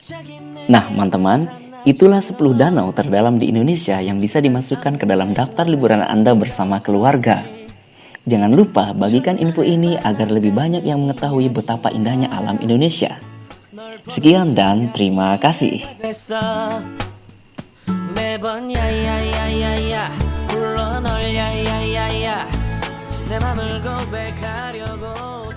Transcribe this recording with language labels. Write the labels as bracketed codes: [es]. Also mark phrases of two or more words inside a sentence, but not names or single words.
[id] Nah, teman-teman, itulah 10 danau terdalam di Indonesia yang bisa dimasukkan ke dalam daftar liburan Anda bersama keluarga. Jangan lupa bagikan info ini agar lebih banyak yang mengetahui betapa indahnya alam Indonesia. Sekian dan terima kasih. [ko] 매번 야야야야야 불러 널 야야야야 내 맘을 고백하려고